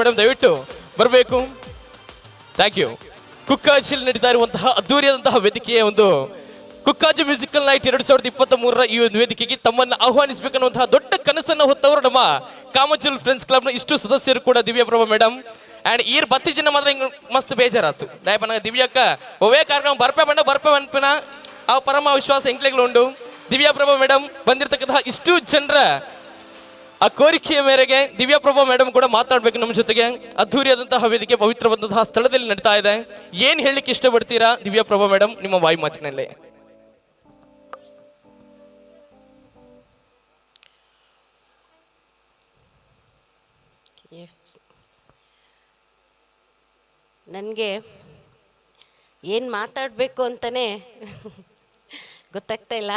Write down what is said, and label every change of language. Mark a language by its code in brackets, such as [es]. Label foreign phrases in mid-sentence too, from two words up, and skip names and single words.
[kn] ಮೇಡಮ್ ದಯವಿಟ್ಟು ಬರಬೇಕು. [en] thank you. [kn] ಕುಕ್ಕಾಜಿಲ್ ನಡೀತಾ ಇರುವಂತಹ ಅದ್ದೂರಿಯಾದಂತಹ ವೇದಿಕೆಯ ಒಂದು ಕುಕ್ಕಾಜೆ ಮ್ಯೂಸಿಕಲ್ ನೈಟ್ 2023 ಈ ಒಂದು ವೇದಿಕೆಗೆ ತಮ್ಮನ್ನು ಆಹ್ವಾನಿಸಬೇಕನ್ನುವಂತಹ ದೊಡ್ಡ ಕನಸನ್ನು ಹೊತ್ತವರು ನಮ್ಮ ಕಾಮಚೂರು ಫ್ರೆಂಡ್ಸ್ ಕ್ಲಬ್ನ ಇಷ್ಟು ಸದಸ್ಯರು ಕೂಡ ದಿವ್ಯಾ ಪ್ರಭಾ ಮೇಡಮ್ ಆ್ಯಂಡ್ [tcy] ಈರ್ ಬತ್ತಿ ಜನ ಮಾತ್ರ ಹಿಂಗೆ ಮಸ್ತ್ ಬೇಜಾರಾತು ದಯಪನ ದಿವ್ಯಕ್ಕ ಒವೇ ಕಾರ್ಯಕ್ರಮ ಬರ್ಪೆ ಅನ್ಪಿನ ಆ ಪರಮ ವಿಶ್ವಾಸ ಎಂಕ್ಲೆಗಳು ಉಂಡು. [kn] ದಿವ್ಯಾ ಪ್ರಭಾ ಮೇಡಮ್ ಬಂದಿರತಕ್ಕಂತಹ ಇಷ್ಟು ಜನರ ಆ ಕೋರಿಕೆಯ ಮೇರೆಗೆ ದಿವ್ಯಾ ಪ್ರಭಾ ಮೇಡಮ್ ಕೂಡ ಮಾತಾಡ್ಬೇಕು ನಮ್ಮ ಜೊತೆಗೆ. ಅದ್ದೂರಿಯಾದಂತಹ ವೇದಿಕೆ ಪವಿತ್ರವಾದಂತಹ ಸ್ಥಳದಲ್ಲಿ ನಡೀತಾ ಇದೆ. ಏನ್ ಹೇಳಲಿಕ್ಕೆ ಇಷ್ಟಪಡ್ತೀರಾ ದಿವ್ಯಾ ಪ್ರಭಾ ಮೇಡಮ್ ನಿಮ್ಮ ವಾಯು ಮಾತಿನಲ್ಲೇ? ನನಗೆ ಏನು ಮಾತಾಡಬೇಕು ಅಂತಲೇ ಗೊತ್ತಾಗ್ತಾ ಇಲ್ಲ.